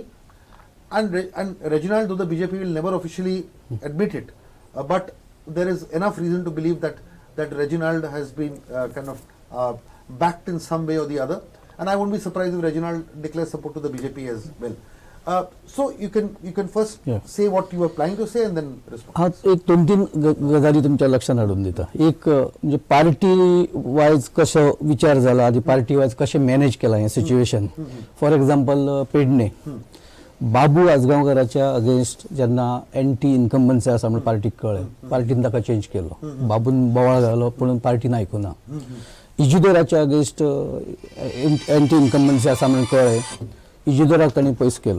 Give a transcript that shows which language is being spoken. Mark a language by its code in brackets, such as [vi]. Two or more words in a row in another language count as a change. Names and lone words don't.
[en] And Reginald, though the BJP will never officially admit it, but there is enough reason to believe that Reginald has been kind of backed in some way or the other. And I won't be surprised if Reginald declares support to the BJP as well. So you can first say what you were planning to say and then respond. [kok] एक दोन तीन गजाली तुमच्या लक्षात आणून दिता. एक म्हणजे [en] party wise [kok] कसं विचार झाला आधी [en] party wise [kok] कसे मॅनेज केला हे सिच्युएशन. [en] for example [kok] पेडणे बाबू आजगावकराच्या अगेन्स्ट जेन्ना [en] anti incumbency [kok] आसा म्हणून पार्टीक कळ्ळें, पार्टीन ताका चेंज केलो. बाबून बोवाळ घालो पूण पार्टीन आयकुना. इजिदोराच्या अगेन्स्ट [en] anti incumbency [kok] आसा म्हणून कळ्ळें, इजिदोराक तांणी पयस केलो.